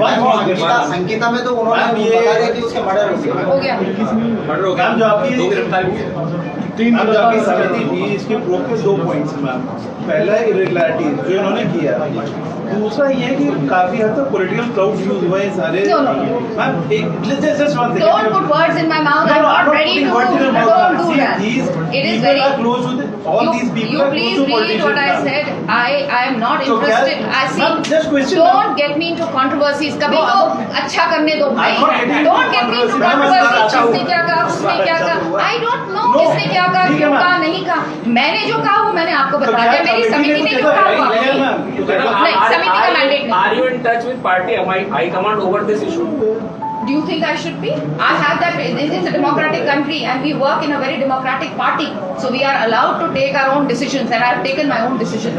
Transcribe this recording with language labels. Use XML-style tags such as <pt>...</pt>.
<hi>अंकिता में तो उन्होंने बता दिया कि उसका मर्डर हो गया। मर्डर हो गया, जो आपकी तीन जो आपकी समिति थी, इसके प्रूफ के 2 पॉइंट्स मैम। पहला इरेगुलरिटी जो इन्होंने किया, दूसरा ये है कि काफी हद तक पॉलिटिकल क्राउड यूज हुए हैं सारे। मैम एक just one second,</hi> <en>Don't put words in my mouth. I'm not ready to don't do that. It is very close with all these people. You please read what I said. I am not interested. I see. Don't get me into controversies.</en> <hi>कभी तो अच्छा करने दो भाई.</hi> <en>Don't get me into controversies.</en> <hi>किसने क्या कहा, उसने क्या कहा.</hi> <en>I don't know</en> <hi>किसने क्या कहा, क्यों कहा, नहीं कहा. मैंने जो कहा वो मैंने आपको बता दिया. मेरी समिति ने जो कहा वो नहीं, समिति का मैंडेट नहीं.</hi> <en>Are you in touch with party high command over this issue? Do you think I should be? I have that. This is a democratic country and we work in a very democratic party. So we are allowed to take our own decisions and I have taken my own decision.</en>